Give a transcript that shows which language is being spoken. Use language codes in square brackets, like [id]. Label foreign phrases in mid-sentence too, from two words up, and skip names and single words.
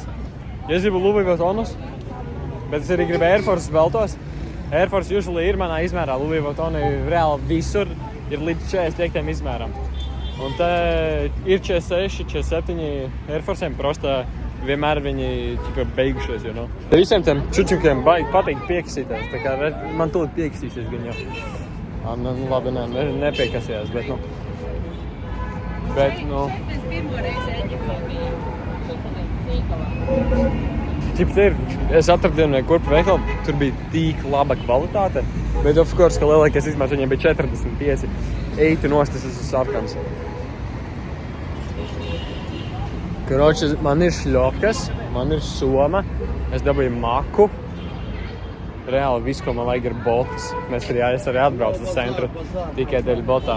[lv] Es gribu Louis Vuittonus, bet es arī gribu Air Force beltos. Air Force usually ir manā izmērā. Louis Vuittoni reāli visur ir līdz 45 izmēram. Un te ir 46, 47 Air Force'iem, prosta vienmēr viņi beigušies, [en] you know. [lv] Visiem tiem čučukiem baigi patīk piekasīties, tā kā man tūlīt piekasīsies gan jau. Labi, nepiekasījās, bet nu. Mēs pirmo reizi Eģiptē bijām. Es atradu vienu kurpu veikalu, tur bija tik laba kvalitāte, bet [en] of course, [lv] ka lielākais izmērs viņiem bija 45. Eitu nost, tas esmu sarkans. Karoči, man ir šļokas, man ir soma, es dabūju maku. Reāli visu, ko man vajag, ir botas. Es arī atbraucu uz centru tikai dēļ botām.